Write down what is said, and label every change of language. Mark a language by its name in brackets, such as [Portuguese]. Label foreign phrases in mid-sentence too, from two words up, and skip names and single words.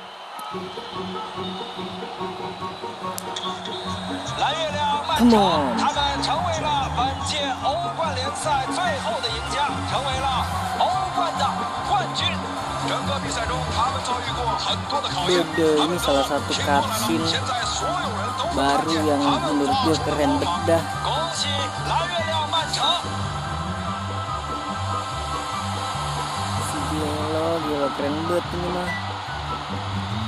[Chinese] 蓝月亮漫长，他们成为了本届欧冠联赛最后的赢家，成为了欧冠的冠军。整个比赛中，他们遭遇过很多的考验。 [Indonesian] Ini salah satu cutscene baru yang menurut gue keren bedah. Gila keren banget ini mah.